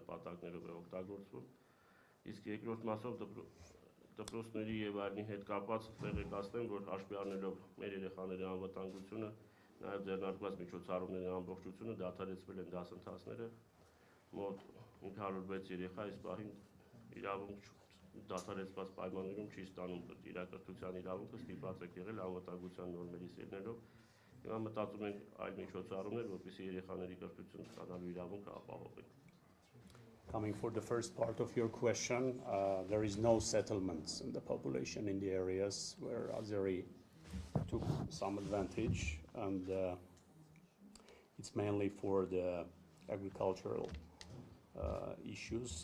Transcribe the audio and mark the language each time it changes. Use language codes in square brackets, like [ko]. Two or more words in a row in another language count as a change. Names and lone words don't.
[hy] նպատակներով է օգտագործվում։ Իսկ երկրորդ մասով դպրոցների եւ այլնի հետ կապված տեղեկացնեմ, որ հաշվի առնելով մեր երեխաների անվտանգությունը, նաեւ ձեռնարկված միջոցառումների ամբողջությունը դադարեցվել են դասընթացները, մոտ 506 երեխա այս պահին իրավունք դադարեցված պայմաններում չի ստանում իրակրթության իրավունքը ստիպված եք եղել անվտանգության նորմերի սիրնելով հիմա մտածում ենք այլ միջոցառումներ որպեսզի երեխաների կրթություն ստանալու իրավունքը ապահովենք [en] Coming for the first part of your question, there is no settlements in the population in the areas where Azeri took some advantage, and it's mainly for the agricultural issues.